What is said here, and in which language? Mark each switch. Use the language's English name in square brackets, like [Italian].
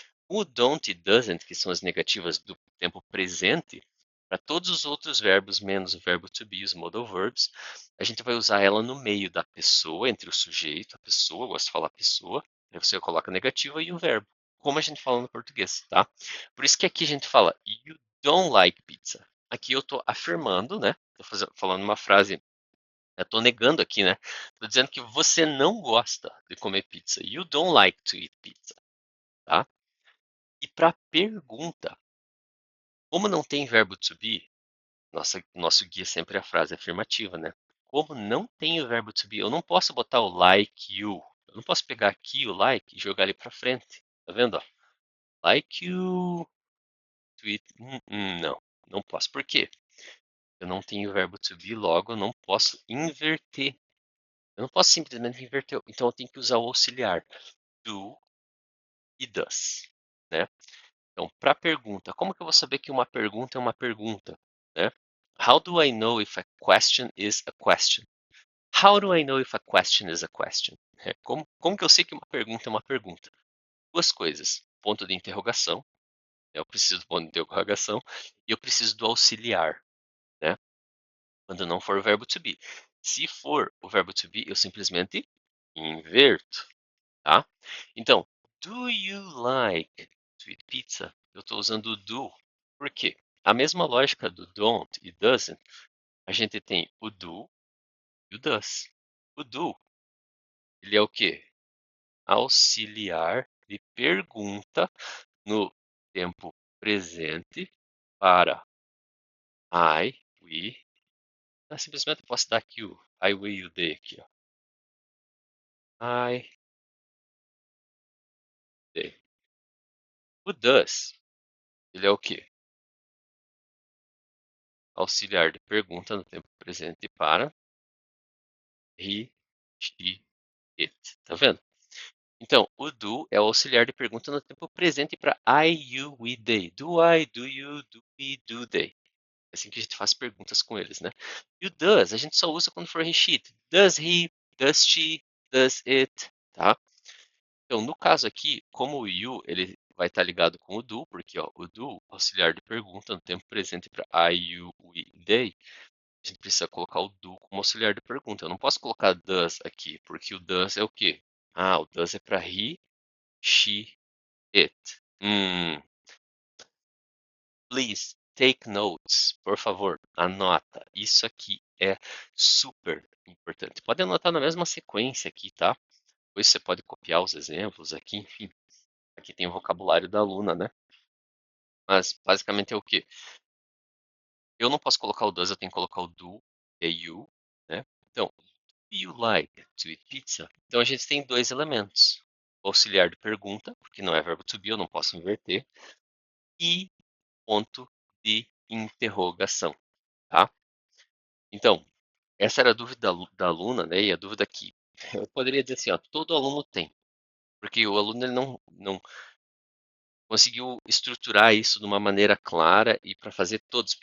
[Portuguese] O don't e doesn't, que são as negativas do tempo presente, para todos os outros verbos, menos o verbo to be, os modal verbs, a gente vai usar ela no meio da pessoa, entre o sujeito, a pessoa, eu gosto de falar pessoa, aí você coloca a negativa e o verbo, como a gente fala no português, tá? Por isso que aqui a gente fala, [English] you don't like pizza. [Portuguese] Aqui eu estou afirmando, né? Estou falando uma frase, eu estou negando aqui, né? Estou dizendo que você não gosta de comer pizza. [English] You don't like to eat pizza, tá? [Portuguese] E para pergunta, como não tem verbo to be, nosso guia sempre é a frase afirmativa, né? Como não tem o verbo to be, eu não posso botar o like you. Eu não posso pegar aqui o like e jogar ele para frente. Tá vendo? Ó? Like you. Tweet. Não, não posso. Por quê? Eu não tenho o verbo to be, logo eu não posso inverter. Eu não posso simplesmente inverter. Então eu tenho que usar o auxiliar do e does, né? Então, para pergunta, como que eu vou saber que uma pergunta é uma pergunta, né? [English] How do I know if a question is a question? How do I know if a question is a question? [Portuguese] Como que eu sei que uma pergunta é uma pergunta? Duas coisas. Ponto de interrogação, né? Eu preciso do ponto de interrogação, e eu preciso do auxiliar, né? Quando não for o verbo to be. Se for o verbo to be, eu simplesmente inverto, tá? [English] Então, do you like to eat pizza? [Portuguese] Eu estou usando o do. Por quê? A mesma lógica do don't e doesn't, a gente tem o do e o does. O do, ele é o quê? Auxiliar de pergunta no tempo presente para I, we. Simplesmente eu posso dar aqui o I, we e o they aqui, ó. I, O does, ele é o quê? Auxiliar de pergunta no tempo presente para he, she, it. Tá vendo? Então, o do é o auxiliar de pergunta no tempo presente para I, you, we, they. [English] Do I, do you, do we, do they. [Portuguese] É assim que a gente faz perguntas com eles, né? E o does a gente só usa quando for he, she. [English] Does he, does she, does it, tá? [Portuguese] Então, no caso aqui, como o you ele vai estar ligado com o do, porque ó, o do, auxiliar de pergunta no tempo presente para I, you, we, they, a gente precisa colocar o do como auxiliar de pergunta. Eu não posso colocar does aqui, porque o does é o quê? Ah, o does é para he, she, it. [English] Please take notes, [Portuguese] por favor, anota. Isso aqui é super importante. Pode anotar na mesma sequência aqui, tá? Depois você pode copiar os exemplos aqui, enfim. Aqui tem o vocabulário da aluna, né? Mas basicamente é o quê? Eu não posso colocar o does, eu tenho que colocar o do e you, né? [English] Então, do you like to eat pizza? [Portuguese] Então a gente tem dois elementos. O auxiliar de pergunta, porque não é verbo to be, eu não posso inverter, e ponto de interrogação, tá? Então, essa era a dúvida da aluna, né? E a dúvida que eu poderia dizer assim, ó, todo aluno tem, porque o aluno ele não conseguiu estruturar isso de uma maneira clara e para fazer todos.